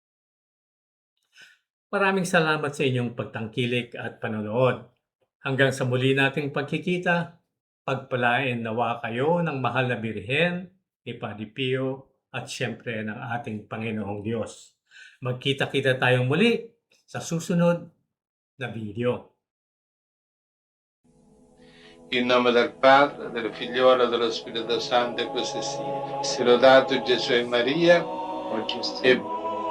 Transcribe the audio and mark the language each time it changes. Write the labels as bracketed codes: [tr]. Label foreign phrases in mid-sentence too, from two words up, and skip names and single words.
[tl] Maraming salamat sa inyong pagtangkilik at panonood. Hanggang sa muli nating pagkikita, pagpalain nawa kayo ng mahal na Birhen, ni Padre Pio, at siyempre ng ating Panginoong Diyos. Magkita-kita tayong muli sa susunod na video. [it] In nome del Padre, del Figliolo e dello Spirito Santo, e così sia. Sia lodato Gesù e Maria, e